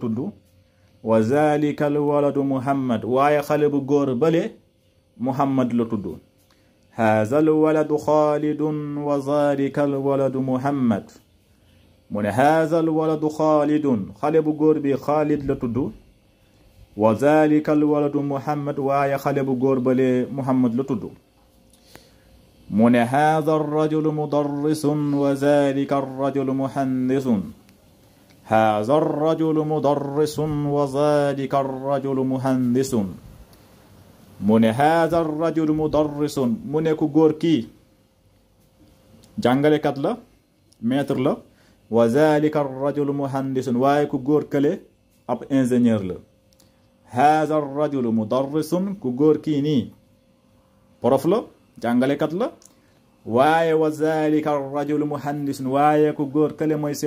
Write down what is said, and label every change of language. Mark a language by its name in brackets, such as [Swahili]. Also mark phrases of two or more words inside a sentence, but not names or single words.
[Wolof] tudd [Arabic] وذلك الولد محمد [Wolof] waaye xale bu góor bale muhammad la tudd [Arabic] هذا الولد خالد وذلك الولد محمد [Wolof] mu ne [Arabic] هذا الولد خالد [Wolof] xale bu góor bi xaalid la tudd [Arabic] وذلك الولد محمد [Wolof] waaye xale bu góor bale muhammad la tudd mu ne [Arabic] هذا الرجل مدرس وذلك الرجل مهندس هذا الرجل مدرس وذلك الرجل مهندس [Wolof] mu ne [Arabic] هذا الرجل مدرس [Wolof] mu ne ku góor kii jàngalekat la maître la [Arabic] وذلك الرجل مهندس [Wolof] waaye ku góor kële ab ingénieur la [Arabic] هذا الرجل مدرس [Wolof] ku góor kii nii prof la jàngalekat la waaye [Arabic] وذلك الرجل مهندس [Wolof] waaye ku góor kële mooy seen